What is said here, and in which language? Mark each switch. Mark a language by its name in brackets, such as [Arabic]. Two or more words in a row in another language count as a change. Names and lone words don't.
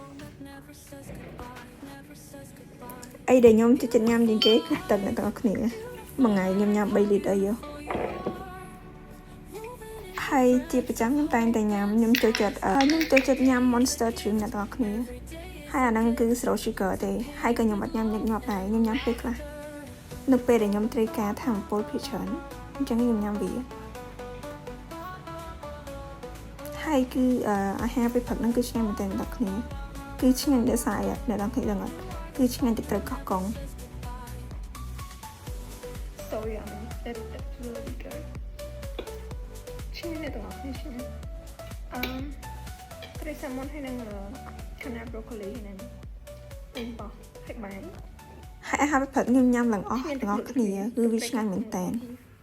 [Khmer] អីដែលខ្ញុំចូលចិត្តញ៉ាំជាងគេគឺទឹកអ្នកទាំងអស់គ្នាមួយថ្ងៃខ្ញុំញ៉ាំ3លីត្រអីហើយជាប្រចាំខ្ញុំតែងតែញ៉ាំខ្ញុំចូលចិត្តញ៉ាំ Monster Drink អ្នកទាំងអស់គ្នាហើយអាហ្នឹងគឺ [English] zero sugar [Khmer] ទេហើយក៏ខ្ញុំអត់ញ៉ាំញឹកញាប់ដែរខ្ញុំញ៉ាំពេលខ្លះនៅពេលដែលខ្ញុំត្រូវការថាមពលភាគច្រើនអញ្ចឹងខ្ញុំញ៉ាំវា ហើយគឺអាហារពេលព្រឹកហ្នឹងគឺឆ្ងាញ់មែនទែនអ្នកគ្នាគឺឆ្ងាញ់ដោយសារអ្នកទាំងគ្នាដឹងអត់គឺឆ្ងាញ់ទឹកត្រីកោះកុង [English] So yummy that's really good [Khmer] ឆ្ងាញ់អ្នកទាំងគ្នាឆ្ងាញ់ត្រីសាម៉ុនហើយនឹងខាណា broccoli ហ្នឹងពេញបោះហើយបាយហើយអាហារពេលព្រឹកខ្ញុំញ៉ាំឡើងអស់ទាំងអស់គ្នាគឺវាឆ្ងាញ់មែនទែន